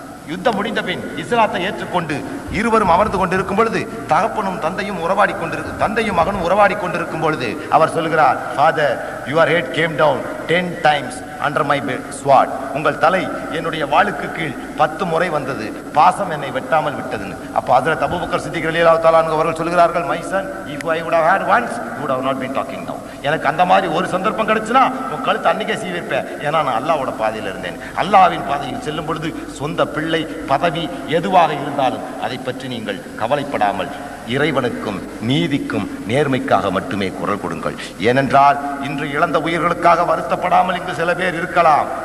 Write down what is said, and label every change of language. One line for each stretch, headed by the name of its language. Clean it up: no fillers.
Tamil: யுத்தம் முடிந்த பின் இஸ்லாத்தை ஏற்றுக்கொண்டு இருவரும் அமர்ந்து கொண்டிருக்கும் பொழுது தகப்பனும் தந்தையும் தந்தையும் மகனும் உறவாடி கொண்டிருக்கும் பொழுது அவர் சொல்கிறார்,
English: Father, your head came down 10 times under my sword.
Tamil: உங்கள் தலை என்னுடைய வாளுக்கு கீழ் 10 முறை வந்தது, பாசம் என்னை வெட்டாமல் விட்டதுன்னு. அப்போ ஹஜ்ரத் அபூபக்கர் சித்திக் ரலியல்லாஹு தஆலா அன்ஹு அவர்கள் சொல்கிறார்கள்,
English: My son, if I would have had once, you would have not been talking now.
Tamil: எனக்கு அந்த மாதிரி ஒரு சந்தர்ப்பம் கிடைச்சுனா உன் கழுத்து அன்னைக்கே சீவிப்பேன். ஏன்னா நான் அல்லாஹ்வோட பாதையில் இருந்தேன். அல்லாஹ்வின் பாதையில் செல்லும் பொழுது சொந்த பிள்ளை, பதவி எதுவாக இருந்தாலும் அதை பற்றி நீங்கள் கவலைப்படாமல் இறைவனுக்கும் நீதிக்கும் நேர்மைக்காக மட்டுமே குரல் கொடுங்கள். ஏனென்றால் இன்று இழந்த உயிர்களுக்காக வருத்தப்படாமல் இங்கு சில பேர் இருக்கலாம்.